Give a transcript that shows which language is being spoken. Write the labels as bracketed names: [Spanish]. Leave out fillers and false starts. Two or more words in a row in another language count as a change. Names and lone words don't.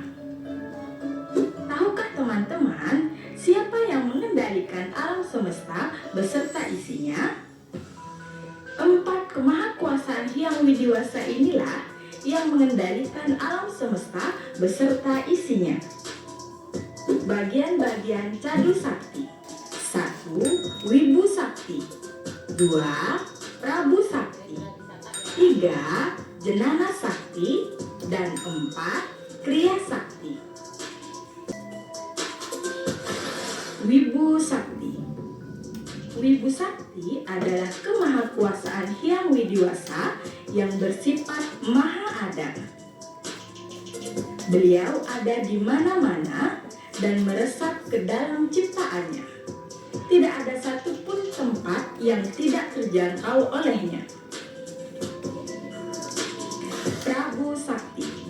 [Indonesian] Tahukah teman-teman siapa yang mengendalikan alam semesta beserta isinya? 4 kemahakuasaan yang widiwasa inilah yang mengendalikan alam semesta beserta isinya. Bagian-bagian cadu sakti. 1. Wibu sakti. 2. Prabu sakti. 3. Jenana sakti. Dan 4. Kriya sakti. Wibu sakti. Wibu sakti adalah kemahakuasaan Hyang Widiwasa yang bersifat maha ada. Beliau ada di mana-mana dan meresap ke dalam ciptaannya. Tidak ada satupun tempat yang tidak terjangkau olehnya. Prabu Sakti.